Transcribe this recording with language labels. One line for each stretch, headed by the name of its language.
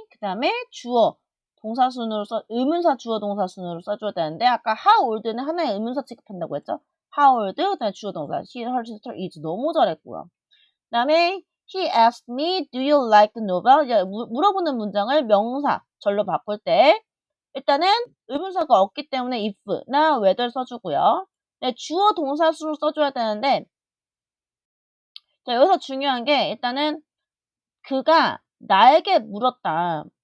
Korean: 그 다음에 주어, 동사순으로 의문사 주어 동사순으로 써줘야 되는데, 아까 how old는 하나의 의문사 취급한다고 했죠? how old, 그 다음에 주어 동사,
English: she, her sister is
Korean: 너무 잘했고요. 그 다음에,
English: he asked me, do you like the novel?
Korean: 물어보는 문장을 명사, 절로 바꿀 때, 일단은 의문사가 없기 때문에 if나 whether 써주고요. 네, 주어 동사수로 써줘야 되는데, 자, 여기서 중요한 게 일단은 그가 나에게 물었다.